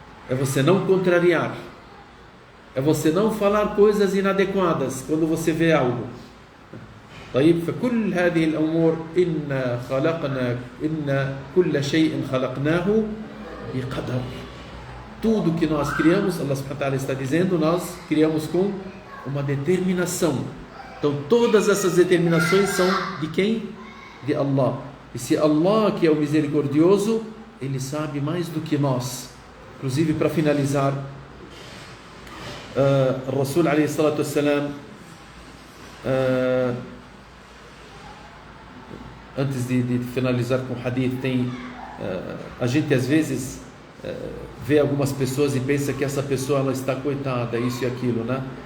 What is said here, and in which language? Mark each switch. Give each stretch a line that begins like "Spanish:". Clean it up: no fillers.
Portuguese: É você não contrariar. É você não falar coisas inadequadas quando você vê algo.
Arabic: طيب فكل هذه الأمور إن كل شيء خلقناه بقدر.
Portuguese: Tudo que nós criamos, Allah subhanahu wa ta'ala está dizendo, nós criamos com uma determinação. Então todas essas determinações são de quem? De Allah. E se Allah, que é o misericordioso, Ele sabe mais do que nós. Inclusive, para finalizar, o Rasul alayhi salatu wassalam, antes de finalizar com o hadith, a gente às vezes vê algumas pessoas e pensa que essa pessoa ela está coitada, isso e aquilo, né?